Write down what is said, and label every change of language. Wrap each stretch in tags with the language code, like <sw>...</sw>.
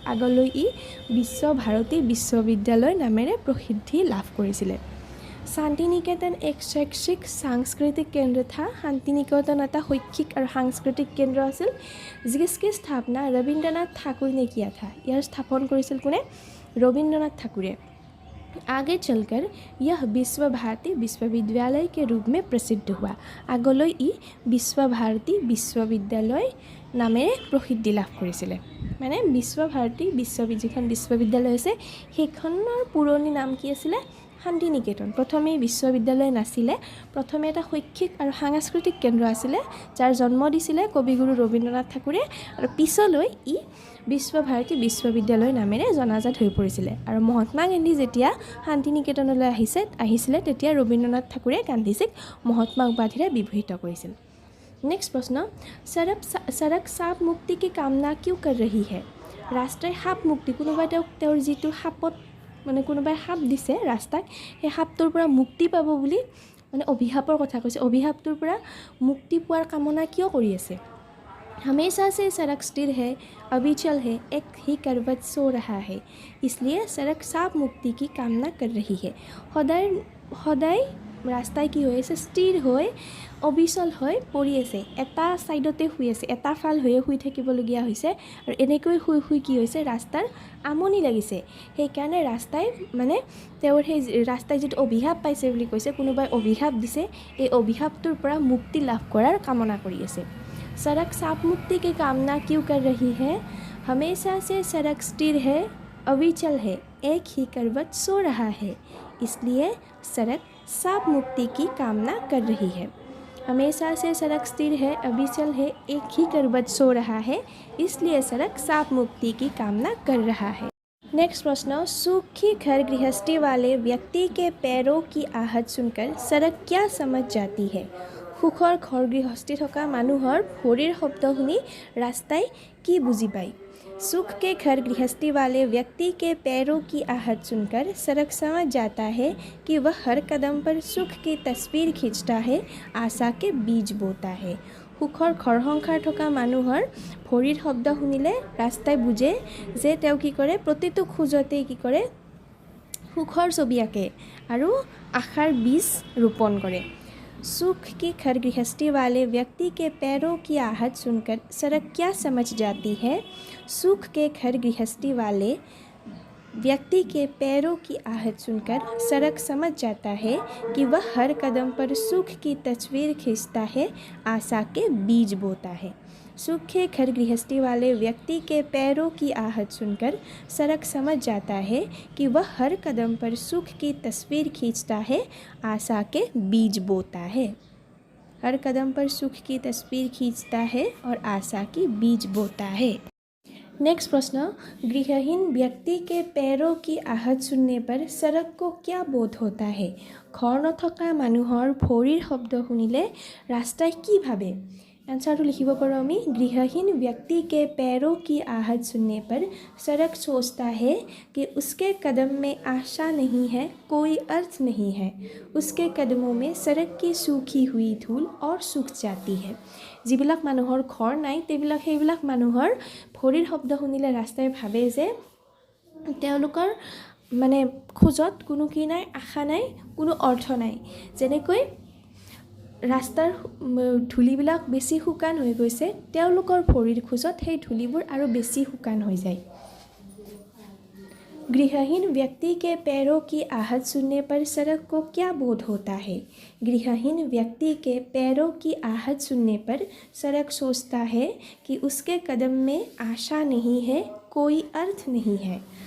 <as>আগলৈ ই বিশ্ব ভাৰতী বিশ্ববিদ্যালয় নামেৰে প্ৰসিদ্ধি লাভ কৰিছিলে। শান্তি নিকেতন এক শৈক্ষিক সাংস্কৃতিক কেন্দ্ৰ</as> <hi>था।</hi> <as>শান্তি নিকেতন এটা শৈক্ষিক আৰু সাংস্কৃতিক কেন্দ্ৰ আছিল।</as> <hi>जिसकी स्थापना रविन्द्रनाथ ठाकुर ने किया था।</hi> <as>ইয়াৰ স্থাপন কৰিছিল কোনে? रविन्द्रनाथ ठाकुरे।</as> <hi>आगे चलकर यह विश्व भारती विश्वविद्यालय के रूप में प्रसिद्ध हुआ।</hi> <as>আগলৈ ই বিশ্ব ভাৰতী বিশ্ববিদ্যালয় নামেৰে প্ৰসিদ্ধি লাভ কৰিছিলে। মানে বিশ্ব ভাৰতী যিখন বিশ্ববিদ্যালয় আছে সেইখনৰ পুৰণি নাম কি আছিলে? শান্তি নিকেতন। প্ৰথমে বিশ্ববিদ্যালয় নাছিলে, প্ৰথমে এটা শৈক্ষিক আৰু সাংস্কৃতিক কেন্দ্ৰ আছিলে যাৰ জন্ম দিছিলে কবিগুৰু ৰবীন্দ্ৰনাথ ঠাকুৰে, আৰু পিছলৈ ই বিশ্ব ভাৰতী বিশ্ববিদ্যালয় নামেৰে জনাজাত হৈ পৰিছিলে। আৰু মহাত্মা গান্ধী যেতিয়া শান্তি নিকেতনলৈ আহিছিলে তেতিয়া ৰবীন্দ্ৰনাথ ঠাকুৰে গান্ধীজীক মহাত্মা উপাধিৰে বিভূষিত কৰিছিল।</as> <hi>नेक्स्ट प्रश्न, सड़क साप मुक्ति की कामना क्यों कर रही है?</hi> <as>ৰাস্তাই সাপ মুক্তি, কোনোবাই তেওঁৰ যিটো সাপত মানে কোনোবাই সাপ দিছে ৰাস্তাক, সেই সাপটোৰ পৰা মুক্তি পাব বুলি মানে অভিশাপৰ কথা কৈছে। অভিশাপটোৰ পৰা মুক্তি পোৱাৰ কামনা কিয় কৰি আছে?</as> <hi>हमेशा से सड़क स्थिर है, अविचल है, एक ही करवट सो रहा है, इसलिए सड़क साप मुक्ति की कामना कर रही है।</hi> <as>সদায় ৰাস্তাই কি হৈ আছে, স্থিৰ হৈ অবিচল হৈ পৰি আছে, এটা ছাইডতে শুই আছে, এটা ফাল হৈয়ে শুই থাকিবলগীয়া হৈছে। আৰু এনেকৈ শুই শুই কি হৈছে, ৰাস্তাৰ আমনি লাগিছে। সেইকাৰণে ৰাস্তাই মানে তেওঁৰ সেই ৰাস্তাই যিটো অভিশাপ পাইছে বুলি কৈছে, কোনোবাই অভিশাপ দিছে, এই অভিশাপটোৰ পৰা মুক্তি লাভ কৰাৰ কামনা কৰি আছে।</as> <hi>सड़क साप मुक्ति की कामना क्यों कर रही है? हमेशा से सड़क स्थिर है, अविचल है, एक ही करवट सो रहा है, इसलिए सड़क साप मुक्ति की कामना कर रही है। हमेशा से सड़क स्थिर है, अविचल है, एक ही करवट सो रहा है, इसलिए सड़क साप मुक्ति की कामना कर रहा है। नेक्स्ट प्रश्न, सूखी घर गृहस्थी वाले व्यक्ति के पैरों की आहट सुनकर सड़क क्या समझ जाती है?</hi> <as>সুখৰ ঘৰ গৃহস্থী থকা মানুহৰ ভৰিৰ শব্দ শুনি ৰাস্তাই কি বুজি পায়?</as> <hi>सुख के घर गृहस्थी वाले व्यक्ति के पैरों की आहट सुनकर सड़क समझ जाता है कि वह हर कदम पर सुख की तस्वीर खींचता है, आशा के बीज बोता है।</hi> <as>সুখৰ ঘৰ সংসাৰ থকা মানুহৰ ভৰিৰ শব্দ শুনিলে ৰাস্তাই বুজে যে তেওঁ কি কৰে, প্ৰতিটো খোজতেই কি কৰে, সুখৰ ছবি আঁকে আৰু আশাৰ বীজ ৰোপণ কৰে।</as> <hi>सुख की घर गृहस्थी वाले व्यक्ति के पैरों की आहट सुनकर सड़क क्या समझ जाती है? सुख के घर गृहस्थी वाले व्यक्ति के पैरों की आहट सुनकर सड़क समझ जाता है कि वह हर कदम पर सुख की तस्वीर खींचता है, आशा के बीज बोता है। सुख के घर गृहस्थी वाले व्यक्ति के पैरों की आहट सुनकर सड़क समझ जाता है कि वह हर कदम पर सुख की तस्वीर खींचता है, आशा के बीज बोता है। हर कदम पर सुख की तस्वीर खींचता है और आशा की बीज बोता है। नेक्स्ट प्रश्न, गृहहीन व्यक्ति के पैरों की आहट सुनने पर सड़क को क्या बोध होता है?</hi> <as>घर नथका মানুহৰ ভৰিৰ শব্দ শুনিলে ৰাস্তাই কি ভাবে? आंसर लिखिब पारो आमी,</as> <hi>गृहहीन व्यक्ति के पैरों की आहट सुनने पर सड़क सोचता है कि उसके कदम में आशा नहीं है, कोई अर्थ नहीं है। उसके कदमों में सड़क की सूखी हुई धूल और सूख जाती है।</hi> <as>যিবিলাক মানুহৰ ঘৰ নাই সেইবিলাক মানুহৰ ভৰিৰ শব্দ শুনিলে ৰাস্তাই ভাবে যে তেওঁলোকৰ মানে খোজত কোনো কি নাই, আশা নাই, কোনো অৰ্থ নাই। যেনেকৈ ৰাস্তাৰ ধূলিবিলাক বেছি শুকান হৈ গৈছে, তেওঁলোকৰ ভৰিৰ খোজত সেই ধূলিবোৰ আৰু বেছি শুকান হৈ যায়।</as> <hi>गृहहीन व्यक्ति के पैरों की आहट सुनने पर सड़क को क्या बोध होता है? गृहहीन व्यक्ति के पैरों की आहट सुनने पर सड़क सोचता है कि उसके कदम में आशा नहीं है, कोई अर्थ नहीं है।</hi>